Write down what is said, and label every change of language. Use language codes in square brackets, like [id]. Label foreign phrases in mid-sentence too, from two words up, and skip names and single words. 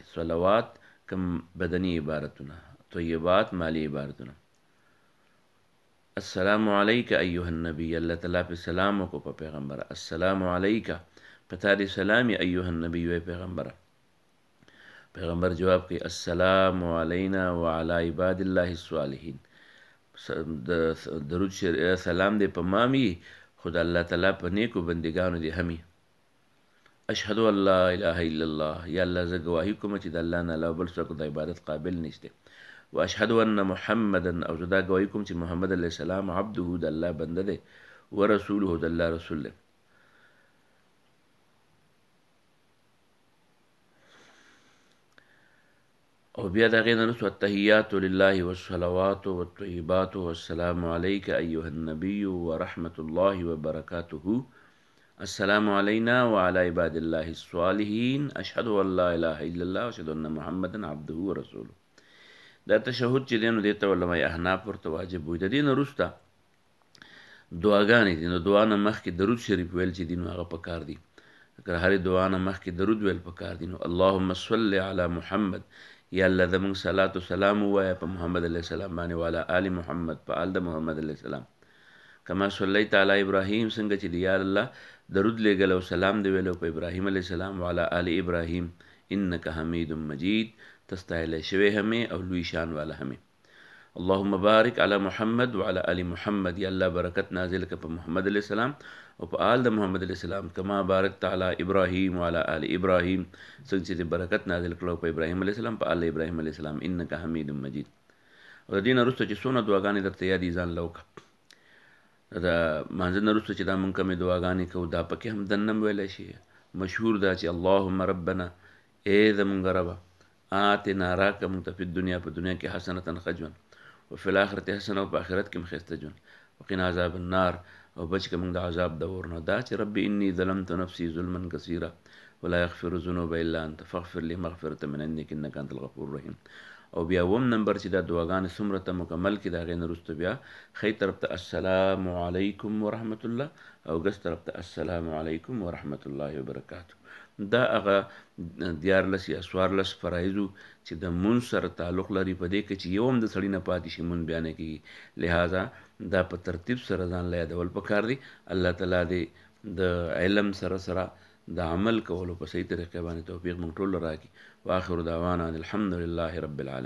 [ps] صلوات کم بدني عبادتونه، طیبات مالی عبادتونه. [ar] السلام علیک ایها النبی، [ps] الله تعالی په سلام وکړو په پیغمبر. [ar] السلام علیک، [ps] په تا دې سلام [ar] ایها النبی [ps] وی پیغمبره. پیغمبر جواب کوي [ar] السلام علینا وعلى عباد الله الصالحین. [ps] درود سلام دې په ما وي، خو د الله تعالی په نیکو بندګانو دې هم وي. [ar] اشهد ان لا اله الا الله، [ps] یا الله زه ګواهي کوم چې د الله نه علاوه بل څوک د عبادت قابل نشته. [ar] واشهد ان محمدا، [ps] او زه دا ګواهي کوم چې محمد [ar] علیه السلام [ps] عبده، د الله بنده دی، ورسوله، د الله رسول دی. او بیا د هغې نه وروسته [ar] التحیات لله والصلوات والطیبات والسلام علیک ایها النبی ورحمة الله وبرکاته. السلام علینا وعلى عباد الله الصالحین، اشهد ان لا اله الا الله واشهد ان محمدا عبده ورسوله. [ps] دا تشهد چې دی نو دې ته علما احناف ورته واجب وي. د دې نه وروسته دعاګانې دي. نو دعا نه مخکې درود شریف ویل چې دي نو هغه پکار دي. که هرې دعا نه مخکې درود ویل پکار دي. نو [ar] اللهم صل علی محمد، [ps] یا الله زمونږ صلات و سلام ووایه په محمد [ar] علیه السلام [ps] باندې، [ar] وعلى آل محمد، [ps] په آل د محمد [ar] علیه السلام. کما صلیت علی ابراهیم، [ps] څنګه چې دی یا الله درود لېږل او سلام دی ویلو په ابراهیم [ar] علیه السلام، وعلى آل ابراهیم انک حمید مجید، [ps] ته ستایلی شوی همې او لوی شان والا همې. [ar] اللهم بارک علی محمد وعلى آل محمد، [ps] یا الله برکت نازل کړه په محمد [ar] علیه السلام [ps] او په آل د محمد [ar] علیه السلام. کما بارکت علی ابراهیم وعلى آل ابراهیم، [ps] څنګه چې برکت نازل کړه په ابراهیم [ar] علیه السلام [ps] په آل ابراهیم [ar] علیه السلام، انک حمید مجید. [ps] او د دې نه وروسته چې څونه دعاګانې درته یادې ځان له وکړه. د مانځه نه وروسته چې دا مونږ کومې دعاګانې کوو دا پکې هم دننه ویلی شي، مشهور دا چې [ar] اللهم ربنا [ps] اے زمونږ ربه آتنا راکه مونږ ته په دنیا کې حسنتن ښه ژوند [ar] وفي الآخرة حسنه [ps] او په آخرت کې هم ښایسته ژوند [ar] وقنا عذاب النار [ps] او بچ که مونږ د عذاب د اور نه. [ar] دا چې ربي انی ظلمت نفسي ظلما کثیرا ولا یغفر الذنوب الا انت فاغفر لي مغفرة من عندك انك انت الغفور الرحیم. [ps] او بیا اووم نمبر چې دا دعاګانې څومره ته مکمل کړي د هغې نه وروسته بیا ښی طرف ته [ar] السلام علیکم ورحمت الله [ps] او ګس طرف ته [ar] السلام علیکم ورحمت الله وبرکاته. [ps] دا هغه 14 یا 14 فرایضو چې د مونځ سره تعلق لري په دې کې چې یو هم د سړي نه پاتې شي مونځ بیا نه کېږي. لہذا دا په ترتیب سره ځان له یادول پکار دي. الله تعالی دې د علم سره د عمل کولو په صحیح طریقې باندې توفیق مونږ ټول راکړي. [ar] واخر دعوانا الحمد لله رب العالمین.